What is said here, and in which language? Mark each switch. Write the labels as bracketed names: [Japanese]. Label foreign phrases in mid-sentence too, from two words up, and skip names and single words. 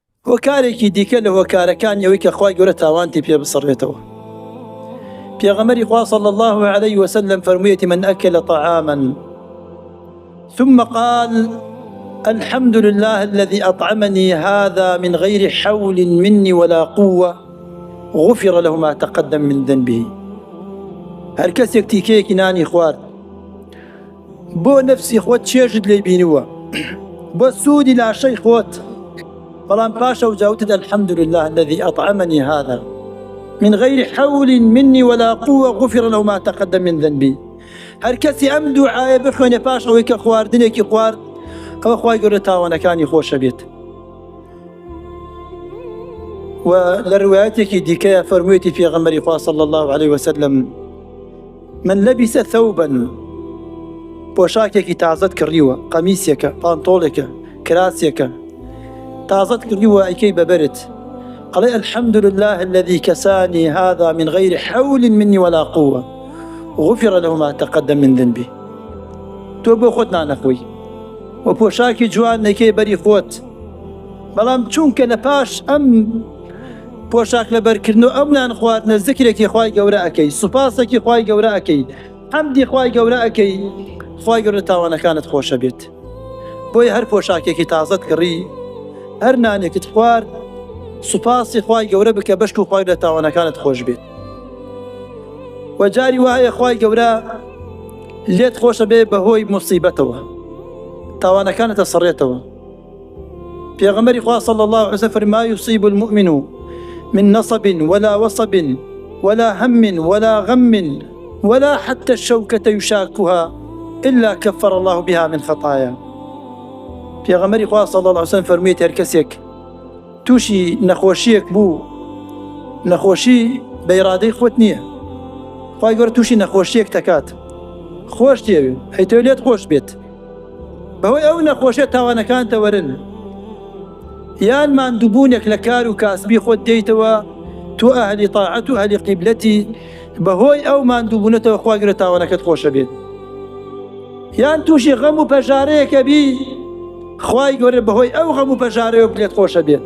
[Central Kurdish] وەکارێکی دیکە لە هۆکارەکان ئەوەی کە خوای گەورە تاوانتی پێ بسڕێتەوە. پێغەمبەری خوا [Arabic] صلی الله عليه وسلم [Central Kurdish] فرموویەتی [Arabic] من أكل طعاما ثم قال الحمد لله الذي أطعمني هذا من غير حول مني ولا قوة غفر له ما تقدم من ذنبه. [Central Kurdish] هەر کەسێک تیکەیەکی نانی خوارد بۆ نەفسی خۆت چێژت لێ بینووە، بۆ سوودی لاشەی خۆت، بەڵام پاشە وجاوتت [Arabic] الحمد لله الذي أطعمني هذا من غير حول مني ولا قوة غفر له ما تقدم من ذنبي. [Central Kurdish] هەر کەسی ئەم دوعایە بخوێنێ پاش ئەوەی کە خواردنێکی خوارد، ئەوە خوای گەورە تاوانەکانی خۆشە بێت. و لە ڕوایەتێکی دیکەیە فەرموویەتی پێغەمبەری خوا [Arabic] صلی الله عليه وسلم من لبس ثوبا [Central Kurdish] پۆشاکێکی تازەت کڕیوە، قەمیسێکە، پانتۆڵێکە، کراسێکە تازەت کڕیوە ئەیکەی بەبەرت، قەڵێ [Arabic] الحمد لله الذي كساني هذا من غير حول مني ولا قوة غفر له ما تقدم من ذنبي. [Central Kurdish] تۆ بۆ خۆت نانەخۆی و پۆشاکی جوان نەکەی بەری خۆت، بەڵام چونکە لە پاش ئەم پۆشاک لەبەرکردنەوە ئەم نان خواردنە زیکرێکی خوای گەورە ئەکەی، سوپاسێکی خوای گەورە ئەکەی، حەمدی خوای گەورە ئەکەی، خوای گەورە تاوانەکانت خۆشە بێت. بۆیە هەر پۆشاکێکی تازەت کڕی، هەر نانێکت خوارد، سوپاسی خوای گەورە بکە بەشک و خوای گەورە تاوانەکانت خۆش بێت. و جاری وایە خوای گەورە لێت خۆشە بێ بەهۆی موسیبەتەوە، تاوانەکانت ئەسڕێتەوە. پێغەمبەری خوا [Arabic] صلی الله عليه وسلم فرمى ما يصيب المؤمن من نصب ولا وصب ولا هم ولا غم ولا حتى الشوكة يشاكها إلا كفر الله بها من خطايا. [Central Kurdish] پێغەمبەری خوا [Arabic] صلی الله عليه وسلم [Central Kurdish] فەرموویەتی هەر کەسێک تووشی نەخۆشیەک بوو، نەخۆشی بە ئیرادەی خۆت نییە، خوای گەورە تووشی نەخۆشیەک دەکات، خۆش دێوێ هەیتەوە لێت خۆش بێت، بەهۆی ئەو نەخۆشیە تاوانەکانتە وەرن، یان ماندووبوونێک لە کار و کاسبی خۆت دێیتەوە، تۆ ئەهلی طاعەت و ئەهلی قیبلەتی، بەهۆی ئەو ماندووبوونەتەوە خوای گەورە تاوانەکەت خۆشە بێت، یان تووشی غەم و پەژارەیەکە بی، خوای گەورە بەهۆی ئەو غەم و پەژارەیە بلێت خۆشە بێت.